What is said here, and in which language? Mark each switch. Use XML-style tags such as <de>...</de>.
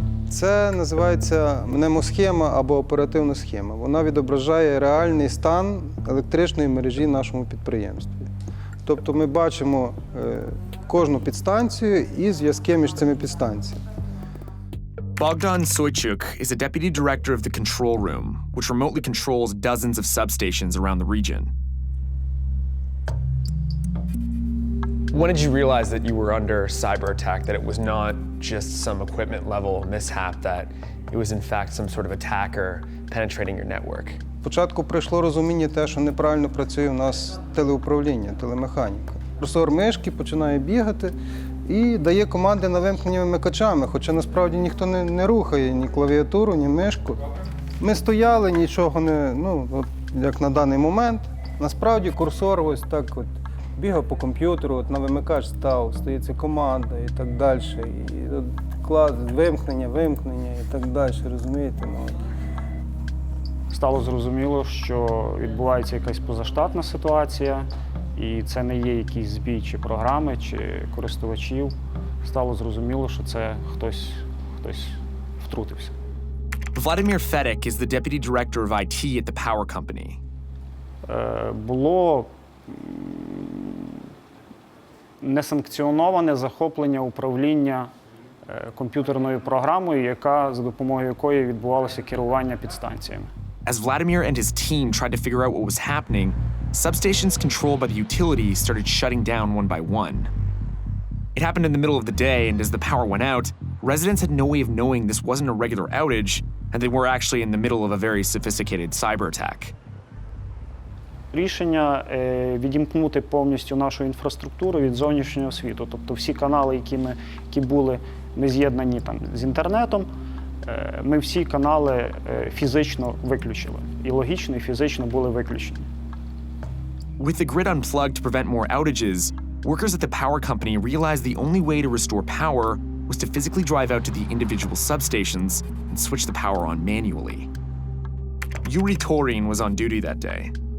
<uk>Це називається мнемосхема або оперативна схема. Вона відображає реальний стан електричної мережі в нашому підприємстві. Тобто ми бачимо кожну підстанцію і зв'язки між цими підстанціями.</uk> <en>Bogdan Soychuk is a deputy director of the control room, which remotely controls dozens of substations around the region. When did you realize that you were under cyber attack, that it was not just some equipment level mishap, that it was in fact some sort of attacker penetrating your network?</en> <uk>Спочатку прийшло розуміння те, що неправильно працює у нас телеуправління, телемеханіка. Курсор мишки починає бігати і дає команди на вимкнення вимикачами, хоча насправді ніхто не рухає ні клавіатуру, ні мишку. Ми стояли, нічого не, от, як на даний момент. Насправді курсор ось так от бігав по комп'ютеру, от на вимикач став, стається команда і так далі. І от, вимкнення і так далі, розумієте? Стало зрозуміло, що відбувається якась позаштатна ситуація, і це не є якийсь збій чи програми, чи користувачів. Стало зрозуміло, що це хтось втрутився.</uk> <en>Vladimir Fedek is the deputy director of IT at the power company.</en> <uk>Було несанкціоноване захоплення управління комп'ютерною програмою, за допомогою якої відбувалося керування підстанціями.</uk> <en>As Vladimir and his team tried to figure out what was happening, substations controlled by the utility started shutting down one by one. It happened in the middle of the day, and as the power went out, residents had no way of knowing this wasn't a regular outage, and they were actually in the middle of a very sophisticated cyber attack.</en> <uk>Рішення відімкнути повністю нашу інфраструктуру від зовнішнього світу. Тобто всі канали, які були не з'єднані з інтернетом, ми всі канали фізично виключили. І логічно, і фізично були виключені.</uk> <en>With the grid unplugged to prevent more outages, workers at the power company realized the only way to restore power was to physically drive out to the individual substations and switch the power on manually. Yuri Torin was on duty that day.</en>